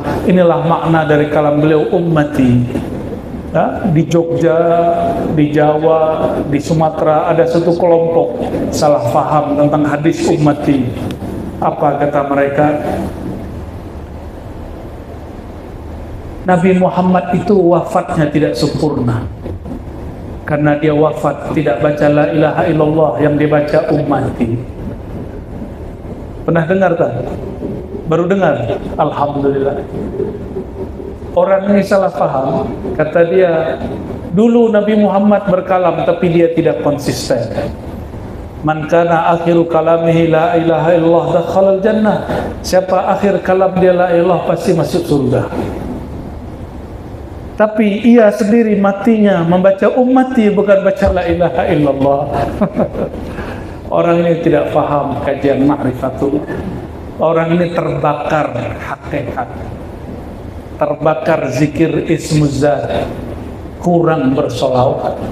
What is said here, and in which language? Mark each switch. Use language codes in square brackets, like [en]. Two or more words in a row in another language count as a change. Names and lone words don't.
[id] Inilah makna dari kalam beliau, ummati. Ya, di Jogja, di Jawa, di Sumatera ada satu kelompok salah faham tentang hadis ummati. Apa kata mereka? Nabi Muhammad itu wafatnya tidak sempurna, karena dia wafat tidak baca [ar] لا إله إلا الله, [id] yang dibaca ummati. Pernah dengar tak? Baru dengar? Alhamdulillah. Orang ini salah faham. Kata dia, dulu Nabi Muhammad berkalam tapi dia tidak konsisten. [ar] من كان آخر كلامه لا إله إلا الله دخل الجنة. [id] Siapa akhir kalam dia [ar] لا إله, [id] pasti masuk surga. Tapi ia sendiri matinya membaca ummati, bukan baca [ar] لا إله إلا الله. [id] Orang ini tidak faham kajian ma'rifatullah. Orang ini terbakar hakikat, terbakar zikir ismuzat, kurang bersolawat.